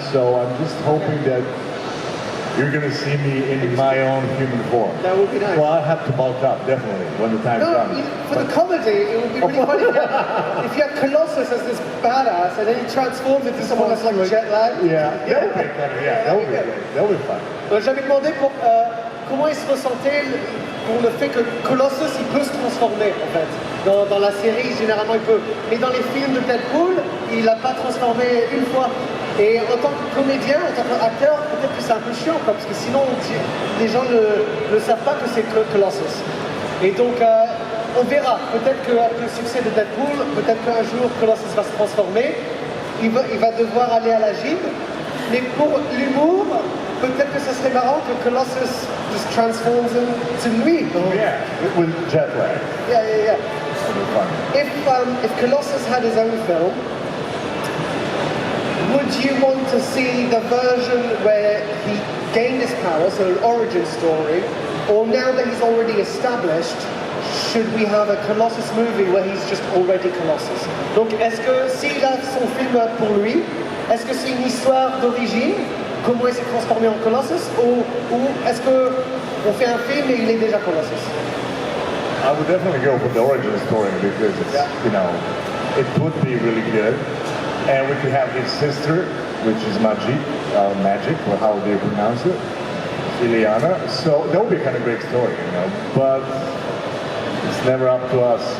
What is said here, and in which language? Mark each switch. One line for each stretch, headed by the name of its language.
English: So I'm just hoping that you're going to see me in my own human form. That would be nice. Well, I have to bulk up definitely when the time comes. For the comedy, it would be really funny if you had Colossus as this badass, and then he transforms into someone that's like jet lag. Yeah, that would be funny. Yeah, that would be great. That would be fun.
French: J'avais demandé comment il se ressentait pour le fait que Colossus il peut se transformer en fait. Dans la série généralement il peut, mais dans les films de Deadpool il n'a pas transformé une fois. Et en tant que comédien, en tant qu'acteur, peut-être que c'est un peu chiant quoi, parce que sinon les gens ne savent pas que c'est Colossus. Et donc on verra. Peut-être qu'avec le succès de Deadpool, peut-être qu'un jour Colossus va se transformer. Il va devoir aller à la gym. Mais pour l'humour, peut-être que ça serait marrant que Colossus
English: just transforms into
French: lui.
English: Yeah, with jet lag. Yeah. If Colossus had his own film, would you want to see the version where he gained his power, so an origin story, or now that he's already established, should we have a Colossus movie where he's just already Colossus?
French: Donc, est-ce que s'il a son film pour lui, est-ce que c'est une histoire d'origine, comment il s'est transformé en Colossus, ou est-ce qu'on fait un film et il est déjà Colossus?
English: I would definitely go for the origin story because it's, you know, it would be really good. And we could have his sister, which is Magic, or how do you pronounce it? Ileana. So that would be kind of great story, you know. But it's never up to us.